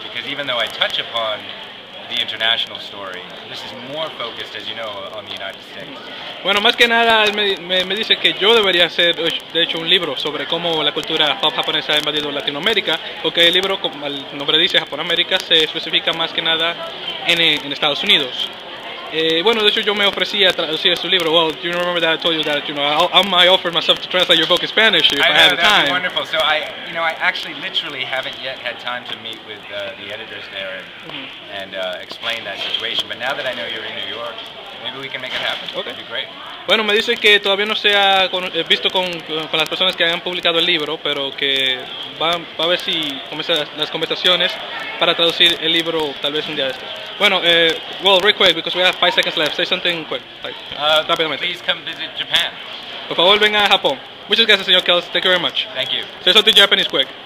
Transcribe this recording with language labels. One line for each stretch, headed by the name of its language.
English: Because even though I touch upon the international story, this is more focused, as you know, on the United States.
Spanish: Bueno, más que nada él me dice que yo debería hacer, de hecho, un libro sobre cómo la cultura pop japonesa ha invadido Latinoamérica, porque el libro, como el nombre dice, Japón América, se especifica más que nada en Estados Unidos. Bueno, de hecho yo me ofrecí a traducir su libro.
English: Well, do you remember that I told you that I offered myself to translate your book in Spanish if I had the time? That'd be wonderful. So I actually literally haven't yet had time to meet with the editors there and explain that situation. But now that I know you're in New York, maybe we can make it happen. Okay. That'd be great.
Spanish: Bueno, me dice que todavía no se ha visto con las personas que han publicado el libro, pero que va a ver si comienza las conversaciones para traducir el libro tal vez un día de estos.
English: Bueno, well, real quick, because we have 5 seconds left. Say something quick, rápidamente. Please come visit Japan.
Spanish: Por favor, venga a Japón. Muchas gracias, señor Kelts.
English: Thank you very much. Thank you. Say something Japanese quick.